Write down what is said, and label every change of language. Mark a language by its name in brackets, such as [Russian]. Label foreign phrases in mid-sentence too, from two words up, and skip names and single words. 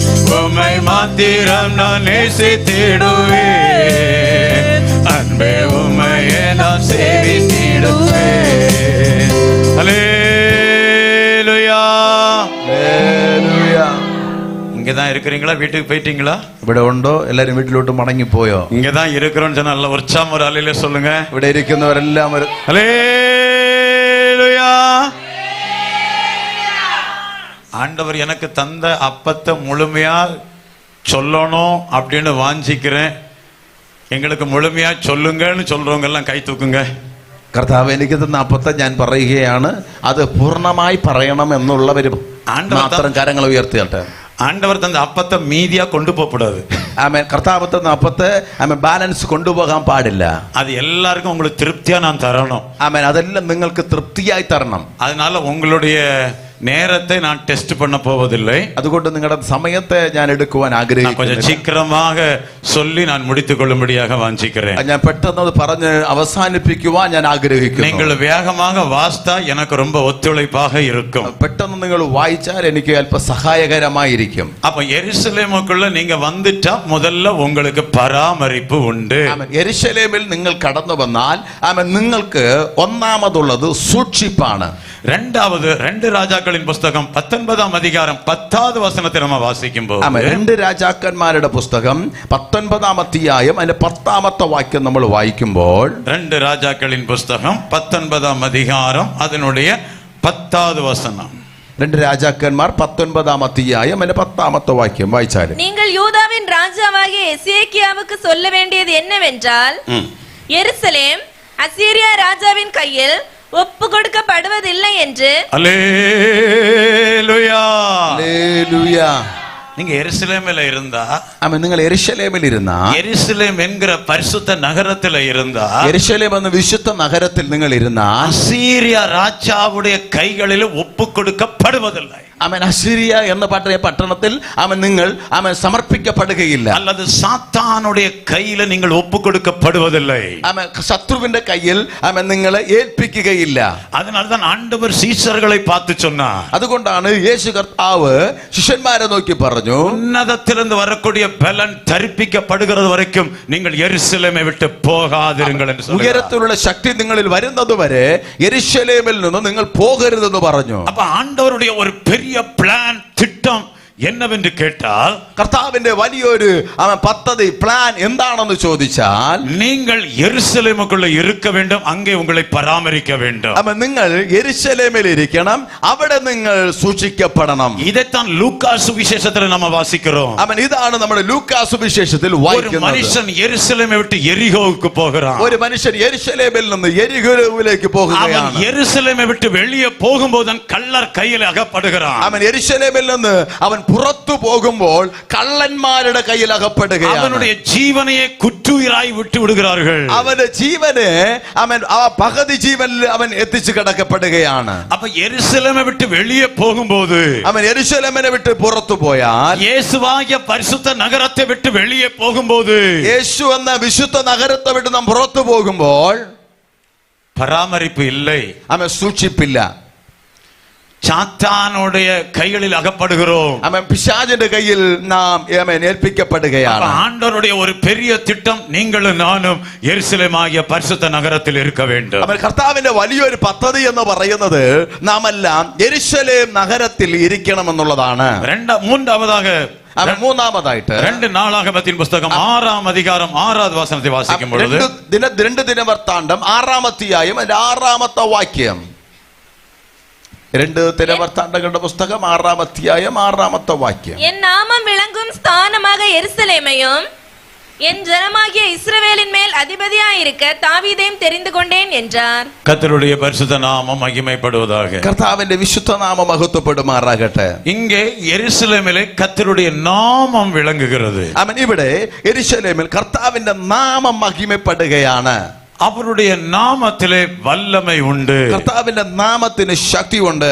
[Tamil] உம்மை மாத்திரம் நான் நேசித்திடுவேன், அன்பே உம்மையே நான் சேவித்திடுவேன். அல்லேலூயா. இங்கதான் இருக்கிறீங்களா? வீட்டுக்கு போயிட்டீங்களா? [Malayalam] ഇവിടെ ഉണ്ടോ? എല്ലാരും വീട്ടിലോട്ട് മടങ്ങിപ്പോയോ? [Tamil] இங்கதான் இருக்கிறோம்னு சொன்னா நல்ல உற்சாகம் ஒரு அலையில சொல்லுங்க. [Malayalam] ഇവിടെ ഇരിക്കുന്നവരെല്ലാം [Tamil] அல்லேலூயா. ஆண்டவர் எனக்கு தந்த அப்பத்தை முழுமையா சொல்லணும் அப்படின்னு வாஞ்சிக்கிறேன். எங்களுக்கு முழுமையா சொல்லுங்கன்னு சொல்றவங்க எல்லாம் கை தூக்குங்க. [Malayalam] കർത്താവ് എനിക്ക് തന്ന അപ്പത്തെ ഞാൻ പറയുകയാണ്, അത് പൂർണ്ണമായി പറയണം എന്നുള്ളവര് മാത്രം കരങ്ങൾ ഉയർത്തിയാട്ടെ. [Tamil] ஆண்டவர் தந்த அப்பத்தை மீதியா கொண்டு போகக்கூடாது. [Malayalam] ആമേൻ. കർത്താവ് തന്ന അപ്പത്തെ ആമേൻ ബാലൻസ് കൊണ്ടുപോകാൻ പാടില്ല. [Tamil] அது எல்லாருக்கும் உங்களுக்கு திருப்தியா நான் தரணும். [Malayalam] ആമേൻ. അതെല്ലാം നിങ്ങൾക്ക് തൃപ്തിയായി തരണം. [Tamil] அதனால உங்களுடைய நேரத்தை நான் டெஸ்ட் பண்ண போவதில்லை. [Malayalam] അതുകൊണ്ട് നിങ്ങളുടെ സമയത്തെ ഞാൻ എടുക്കുവാൻ [Tamil] கொஞ்சம் [Malayalam] ആഗ്രഹിക്കുന്നു. [Tamil] சீக்கிரமாக சொல்லி நான் முடித்துக் கொள்ளும்படியாக வாஞ்சிக்கிறேன். [Malayalam] ഞാൻ പെട്ടെന്ന് പറഞ്ഞ് അവസാനിപ്പിക്കുവാൻ ഞാൻ ആഗ്രഹിക്കുന്നു. [Tamil] நீங்கள் வேகமாக வாசித்தா எனக்கு ரொம்ப ஒத்துழைப்பாக இருக்கும். [Malayalam] പെട്ടെന്ന് നിങ്ങൾ വായിച്ചാൽ എനിക്ക് അല്പ സഹായകരമായിരിക്കും. [Tamil] அப்ப எருசலேமுக்குள்ள நீங்க வந்துட்டா முதல்ல உங்களுக்கு பராமரிப்பு உண்டு. [Malayalam] യെരൂശലേമിൽ നിങ്ങൾ കടന്നു വന്നാൽ നിങ്ങൾക്ക് ഒന്നാമതുള്ളത് സൂക്ഷിപ്പാണ്. [Tamil] ரெண்டாவது 2 ராஜாக்களின் புஸ்தகம் 19ஆம் அதிகாரம் 10வது வசனத்தை நம்ம வாசிக்கும்போது, [Malayalam] 2 രാജാക്കന്മാരുടെ പുസ്തകം 19ആം അധ്യായം അതിന്റെ 10ാമത്തെ വാക്യം നമ്മൾ വായിക്കുമ്പോൾ, [Tamil] 2 ராஜாக்களின் புஸ்தகம் 19ஆம் அதிகாரம் அதனுடைய 10வது வசனம். [Malayalam] 2 രാജാക്കന്മാർ 19ആം അധ്യായം അതിന്റെ 10ാമത്തെ വാക്യം വായിച്ചാൽ, [Tamil] நீங்கள் யூதாவின் ராஜாவாகிய எசேக்கியாவுக்கு சொல்ல வேண்டியது என்னவென்றால், எருசலேம் அசீரியா ராஜாவின் கையில் ஒப்பு கொடுக்கப்படுவதில்லை என்று. அல்லேலூயா. [Malayalam] ഹല്ലേലൂയാ. [Tamil] நீங்க எருசலேமில் இருந்தா, [Malayalam] നിങ്ങൾ യെരൂശലേമിൽ ഇരുന്ന, [Tamil] எருசலேம் என்கிற பரிசுத்த நகரத்துல இருந்தா, [Malayalam] യെരൂശലേം എന്ന വിശുദ്ധ നഗരത്തിൽ നിങ്ങൾ ഇരുന്ന, [Tamil] அசீரியா ராஜாவுடைய கைகளில் ஒப்பு கொடுக்கப்படுவதில்லை. [Malayalam] അവൻ അസിരിയ എന്ന പട്ടണത്തിൽ അവൻ നിങ്ങൾ അവൻ സമർപ്പിക്കപ്പെടുകയില്ല. [Tamil] அல்லது சாத்தானுடைய கையில நீங்கள் ஒப்பு கொடுக்கப்படுவதில்லை. [Malayalam] അവൻ ശത്രുവിന്റെ കയ്യിൽ അവൻ നിങ്ങളെ ഏൽപ്പിക്കുകയില്ല. [Tamil] அதனால்தான் ஆண்டவர் சீஷர்களை பார்த்து சொன்னார். [Malayalam] അതുകൊണ്ടാണ് യേശു കർത്താവ് ശിഷ്യന്മാരെ നോക്കി പറഞ്ഞു, [Tamil] உன்னதத்திலிருந்து வரக்கூடிய பலன் தரிப்பிக்கப்படுகிறது வரைக்கும் நீங்கள் எருசலேமை விட்டு போகாதிருங்கள் என்று சொல்றார். [Malayalam] ഉയരത്തിലുള്ള ശക്തി നിങ്ങളിൽ വരുന്നത് വരെ യെരൂശലേമിൽ നിന്ന് നിങ്ങൾ പോകരുതെന്ന് പറഞ്ഞു. [Tamil] அப்ப ஆண்டவருடைய ஒரு பெரிய பிளான், திட்டம் என்னவென்று கேட்டால், [Malayalam] കർത്താവിന്റെ വലിയൊരു പദ്ധതി, പ്ലാൻ എന്താണെന്ന് ചോദിച്ചാൽ, [Tamil] நீங்கள் எருசலேமுக்குள்ள இருக்க வேண்டும், அங்கே உங்களை பராமரிக்க வேண்டும். [Malayalam] നിങ്ങൾ യെരൂശലേമിൽ ഇരിക്കണം, അവിടെ നിങ്ങൾ സൂക്ഷിക്കപ്പെടണം. [Tamil] இதைத்தான் லூக்கா சுவிசேஷத்தில் நம்ம வாசிக்கிறோம். [Malayalam] ഇതാണ് നമ്മുടെ ലൂക്കാ സുവിശേഷത്തിൽ [Tamil] ஒரு [Malayalam] വായിക്കുന്നത്. [Tamil] மனுஷன் எருசலேமை விட்டு எரிகோவுக்கு போகிறான். [Malayalam] ഒരു മനുഷ്യൻ യെരൂശലേമിൽ നിന്ന് എരിഹോവിലേക്ക് പോകുകയാണ്. [Tamil] அவன் எருசலேமை விட்டு வெளியே போகும்போது கள்ளர் கையில் அகப்படுகிறான். [Malayalam] അവൻ യെരൂശലേമിൽ നിന്ന് അവൻ പുറത്തു പോകുമ്പോൾ കള്ളന്മാരുടെ കയ്യിൽ അകപ്പെടുകയാണ്. [Tamil] அவனுடைய ஜீவனையே குற்றுயிராய் விட்டு விடுகிறார்கள். [Malayalam] അവന്റെ ജീവനെ അവൻ ആ പകുതി ജീവനിൽ അവൻ എത്തിച്ചു കിടക്കപ്പെടുകയാണ്. [Tamil] அப்ப எருசலேமை விட்டு வெளியே போகும்போது, [Malayalam] അവൻ യെരൂശലേമിനെ വിട്ട് പുറത്തു പോയാൽ, [Tamil] இயேசுவாகிய பரிசுத்த நகரத்தை விட்டு வெளியே போகும்போது, [Malayalam] യേശു എന്ന വിശുദ്ധ നഗരത്തെ വിട്ട് നാം പുറത്തു പോകുമ്പോൾ [Tamil] பராமரிப்பு இல்லை, [Malayalam] അവൻ സൂക്ഷിപ്പില്ല. [Tamil] சாத்தானுடைய கைகளில் அகப்படுகிறோம். [Malayalam] അവൻ പിശാചിന്റെ കയ്യിൽ നാം ഏൽപ്പിക്കപ്പെടുകയാണ്. [Tamil] ஆண்டவருடைய ஒரு பெரிய திட்டம், நீங்களும் நானும் எருசலேமாகிய பரிசுத்த நகரத்தில் இருக்க வேண்டும். [Malayalam] അവൻ കർത്താവിന്റെ വലിയൊരു പദ്ധതി എന്ന് പറയുന്നത് നാം എല്ലാം യെരൂശലേം നഗരത്തിൽ ഇരിക്കണമെന്നുള്ളതാണ്. [Tamil] மூன்றாவதாக, [Malayalam] മൂന്നാമതായിട്ട് [Tamil] 2 நாளாகமத்தின் புஸ்தகம் 6ஆம் அதிகாரம் 6வது வசனத்தை வாசிக்கும் பொழுது, [Malayalam] 2 ദിനവൃത്താന്തം 6-ാം അധ്യായം 6-ാമത്തെ വാക്യം. 2 ദിനവൃത്താന്തങ്ങളുടെ പുസ്തകം 6-ാം അധ്യായം 6-ാമത്തെ വാക്യം. [Tamil] என் நாமம் விளங்கும் ஸ்தானமாக எருசலேமையும் என் ஜனமாகிய இஸ்ரவேலின் மேல் அதிபதியாயிருக்க தாவீதையும் தெரிந்து கொண்டேன் என்றார். கர்த்தருடைய பரிசுத்த நாமம் மகிமைப்படுவதாக. [Malayalam] കർത്താവിന്റെ വിശുദ്ധ നാമം മഹത്വപ്പെടുമാറാകട്ടെ. [Tamil] இங்கே எருசலேமிலே கர்த்தருடைய நாமம் விளங்குகிறது. [Malayalam] അവൻ ഇവിടെ യെരൂശലേമിൽ കർത്താവിന്റെ നാമം മഹിമപ്പെടുകയാണ്. [Tamil] அவருடைய நாமத்திலே வல்லமை உண்டு. [Malayalam] കർത്താവിന്റെ നാമത്തിന് ശക്തിയുണ്ട്.